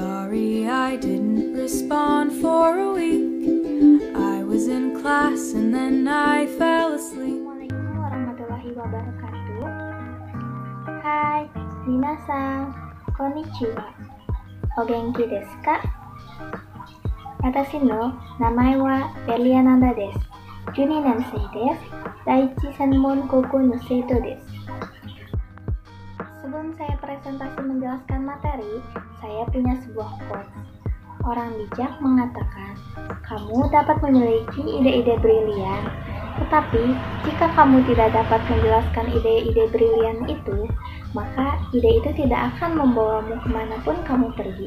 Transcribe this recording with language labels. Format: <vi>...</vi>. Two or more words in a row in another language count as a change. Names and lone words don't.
<en>sorry I didn't respond for a week. I was in class and then I fell asleep.</en> <ar>السلام عليكم ورحمة الله وبركاته.</ar> <ja>Hai, 皆さん、こんにちは. お元気ですか？私の名前は Berliananda です. 12年生です。第一専門高校の生徒です。</ja> <id>Sebelum saya presentasi menjelaskan materi, saya punya sebuah quotes. Orang bijak mengatakan, kamu dapat memiliki ide-ide brilian, tetapi jika kamu tidak dapat menjelaskan ide-ide brilian itu, maka ide itu tidak akan membawamu kemanapun kamu pergi.</id>